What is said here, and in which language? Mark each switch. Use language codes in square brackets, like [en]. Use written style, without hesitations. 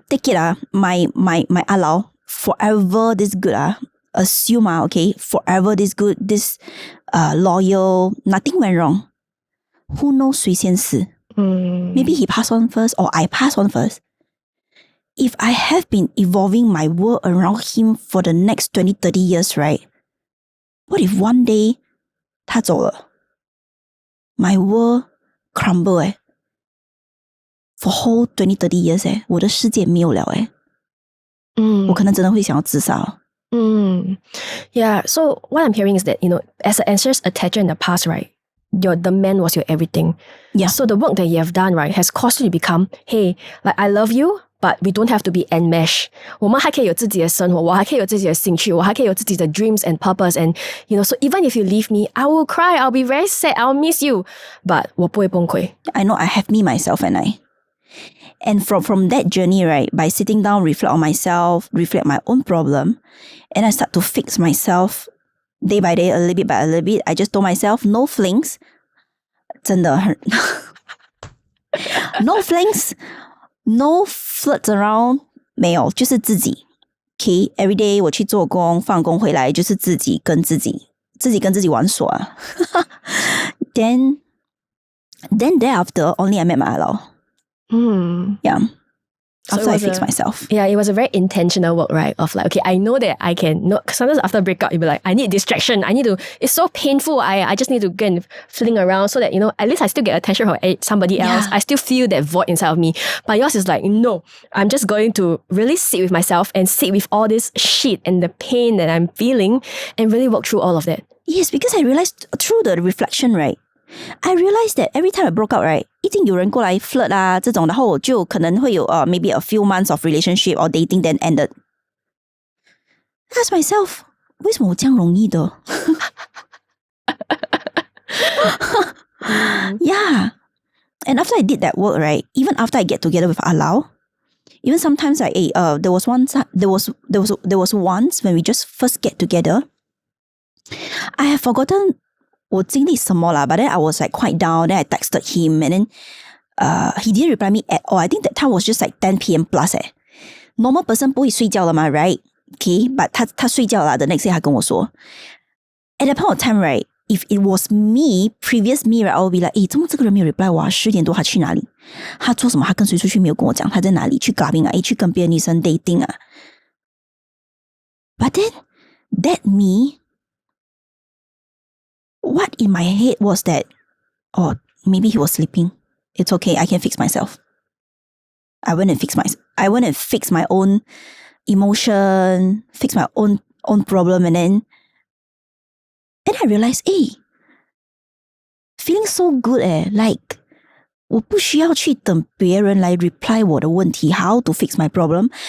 [en] Take it, my allow, forever this good, assume, okay, forever this good, this loyal, nothing went wrong. Who knows [zh] 谁先死? [en] Maybe he passed on first or I passed on first. If I have been evolving my world around him for the next 20, 30 years, right? What if one day [zh] 他走了? [en] My world crumble for whole 20, 30 years [zh] 我的世界没有了我可能真的会想要自杀。 [en] Yeah, so what I'm hearing is that, as an anxious attacher in the past, right? The man was your everything. Yeah. So the work that you have done, right, has caused you to become, hey, like I love you, but we don't have to be enmeshed. [zh] 我们还可以有自己的生活，我还可以有自己的兴趣，我还可以有自己的 [en] dreams and purpose. And, so even if you leave me, I will cry, I'll be very sad, I'll miss you. But [zh] 我不会崩溃。 [en] I know I have me, myself, and I. And from that journey, right, by sitting down, reflect on myself, reflect my own problem, and I start to fix myself day by day, a little bit by a little bit. I just told myself, no flings. [zh] 真的很 [en] No flings, no flirts around, [zh] 没有，就是自己。 Okay, [en] every day [zh] 我去做工，放工回来就是自己跟自己玩耍。 [en] Then thereafter, only I met my allow. Yeah. So after I fix myself. Yeah, it was a very intentional work, right? Of like, okay, I know that I can. No, sometimes after a breakup, you'll be like, I need distraction. I need to. It's so painful. I just need to go and fling around so that at least I still get attention from somebody else. I still feel that void inside of me. But yours is like, no, I'm just going to really sit with myself and sit with all this shit and the pain that I'm feeling and really work through all of that. Yes, because I realized through the reflection, right? I realized that every time I broke out, right, [zh] 一定有人过来 [en] flirt [zh] 这种，然后我就可能会有 [en] maybe a few months of relationship or dating then ended. I asked myself, [zh] 为什么我这样容易的? [en] Yeah. And after I did that work, right, even after I get together with Alao, even sometimes like there was once when we just first get together, I have forgotten [zh] 我经历什么啦, [en] but then I was like quite down. Then I texted him and then he didn't reply me at all. I think that time was just like 10 p.m. plus Normal person [zh] 不会睡觉了嘛, [en] right? Okay, but [zh] 他睡觉啦. [en] The next day [zh] 他跟我说 [en] at that point of time, right, if it was me, previous me, right, I would be like, [zh] 怎么这个人没有 [en] reply [zh] 我啊？10点多他去哪里？他做什么？他跟谁出去没有跟我讲？他在哪里？去 clubbing 啊？去跟别的女生 dating 啊？ [en] But then that me, what in my head was that, maybe he was sleeping. It's okay, I can fix myself. I went and fix my own emotion, fix my own problem, and then I realized, feeling so good like [zh] 我不需要去等别人来 [en] reply [zh] 我的问题 [en] how to fix my problem.